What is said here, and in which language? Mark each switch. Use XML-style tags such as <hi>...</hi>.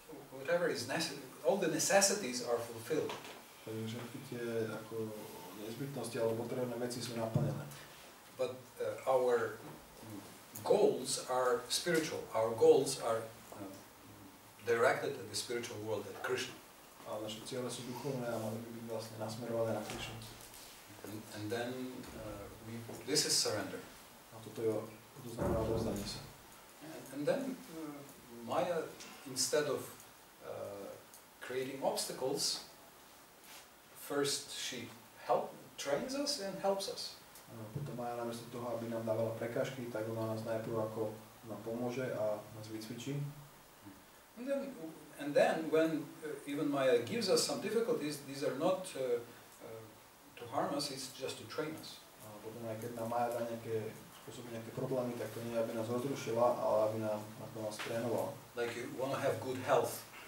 <en>whatever is necessary, all the necessities are fulfilled.</en> <sk>Takže všetky tie ako nezbytnosti alebo potrebné veci sú naplnené.</sk> <en>But our goals are spiritual. Our goals are directed at the spiritual world, at Krishna.</en> <sk>A naše ciele sú duchovné a mali by byť vlastne nasmerované na Krišnu.</sk> <en>And then this is surrender.</en> <sk>A toto znamená odovzdanie sa.</sk> <en>And then Maya, instead of creating obstacles, first she trains us and helps us.</en> <sk>Potom Maya namiesto toho, aby nám dávala prekážky, tak ona nás najprv ako nám pomôže a nás vycvičí.</sk> <en>And then when even Maya gives us some difficulties, these are not to harm us, it's just to train us.</en> <sk>A potom aj keď nám Maya dá nejaké problémy, tak to nie je, aby nás rozrušila, ale aby ako nás trénovala.</sk> <en>Like you want to have good health.</en>